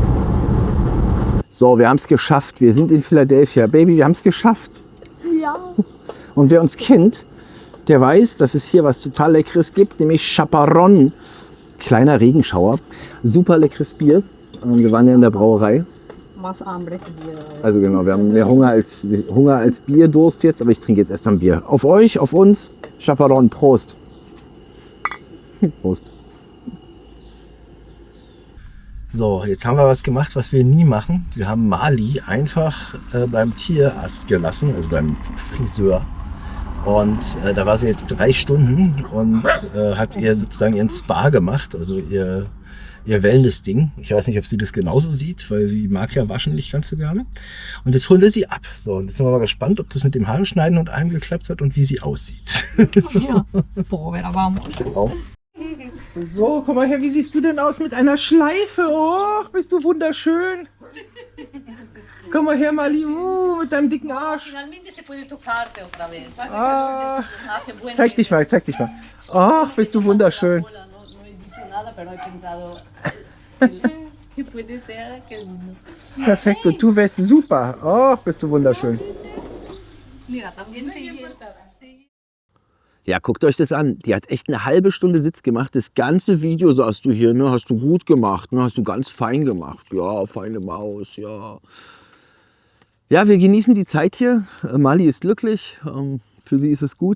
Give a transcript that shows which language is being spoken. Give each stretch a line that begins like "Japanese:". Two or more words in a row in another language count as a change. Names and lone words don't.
German: So, wir haben es geschafft. Wir sind in Philadelphia. Baby, wir haben es geschafft. Ja. Und wer uns kennt, der weiß, dass es hier was total Leckeres gibt, nämlich Chaparrón. Kleiner Regenschauer. Super leckeres Bier. Wir waren ja in der Brauerei.
Spanish: Más hambre.
German: Also genau, wir haben mehr Hunger als Bierdurst jetzt, aber ich trinke jetzt erstmal ein Bier. Auf euch, auf uns. Chaparrón, Prost. Prost. So, jetzt haben wir was gemacht, was wir nie machen. Wir haben Mali einfach beim Tierarzt gelassen, also beim Friseur. Und da war sie jetzt 3 Stunden und hat ihr sozusagen ihren Spa gemacht, also ihr Wellness-Ding. Ich weiß nicht, ob sie das genauso sieht, weil sie mag ja waschen nicht ganz so gerne. Und jetzt holen wir sie ab. So, und jetzt sind wir mal gespannt, ob das mit dem Haare schneiden und allem geklappt hat und wie sie aussieht. Ja.
Spanish: Pobre, vamos.
German: So, komm mal her, wie siehst du denn aus mit einer Schleife? Oh, bist du wunderschön. Komm mal her, Mali, mit deinem dicken Arsch.
Spanish: Finalmente se puede tocarte otra vez.
German: Ah, zeig dich mal, zeig dich mal. Ach, bist du wunderschön.
Spanish: No he dicho nada, pero he pensado que puede ser que
German: Perfekt, und du wärst super. Ach, bist du wunderschön.
Spanish: mira, también se
German: Ja, guckt euch das an. Die hat echt eine halbe Stunde Sitz gemacht. Das ganze Video sagst du hier, ne, hast du gut gemacht, ne, hast du ganz fein gemacht. Ja, feine Maus, ja. Ja, wir genießen die Zeit hier. Mali ist glücklich. Für sie ist es gut.